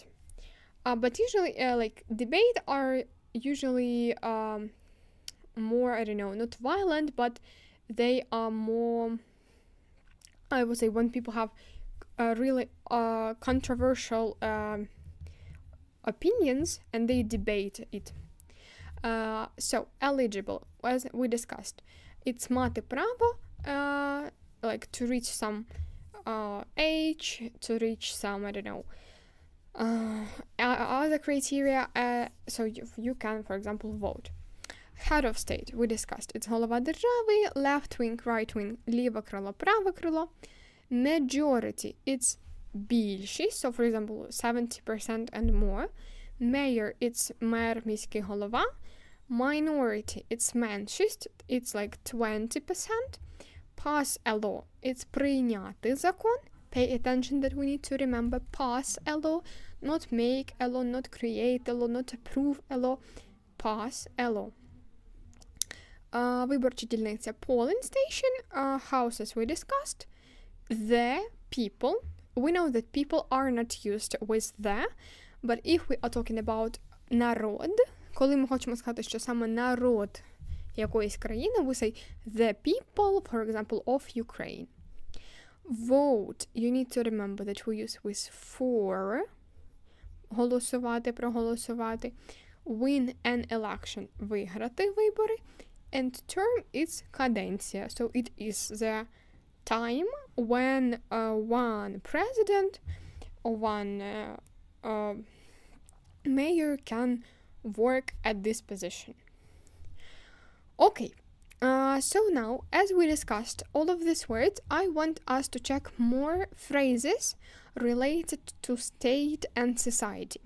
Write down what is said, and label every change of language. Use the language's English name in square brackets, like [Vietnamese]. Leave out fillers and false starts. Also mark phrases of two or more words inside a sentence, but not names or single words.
[English] But usually, like, debate are usually more, I don't know, not violent, but they are more, I would say, when people have really controversial opinions and they debate it. So, eligible, as we discussed, it's [Ukrainian] мати право, [English] like to reach some age, to reach some, I don't know, other criteria, so you can, for example, vote. Head of state, we discussed. [Ukrainian] It's голова держави, [English] left wing, right wing, [Ukrainian] ліве крило, праве крило. [English] Majority, it's більшість, so for example, 70% and more. Mayor, it's [Ukrainian] мер, міський голова. [English] Minority, it's меншість, it's like 20%. Pass a law, it's [Ukrainian] прийняти закон. [English] Pay attention that we need to remember pass a law, not make a law, not create a law, not approve a law. Pass a law. [Ukrainian] Виборча дільниця, [English] polling station, houses we discussed. The people, we know that people are not used with the, but if we are talking about [Ukrainian] народ, коли ми хочемо сказати, що саме народ якоїсь країни, [English] we say the people, for example, of Ukraine. Vote, you need to remember that we use with for, [Ukrainian] голосувати, проголосувати. [English] Win an election, [Ukrainian] виграти вибори. [English] And term is каденція, so it is the time when one president or one mayor can work at this position. Okay, so now, as we discussed all of these words, I want us to check more phrases related to state and society.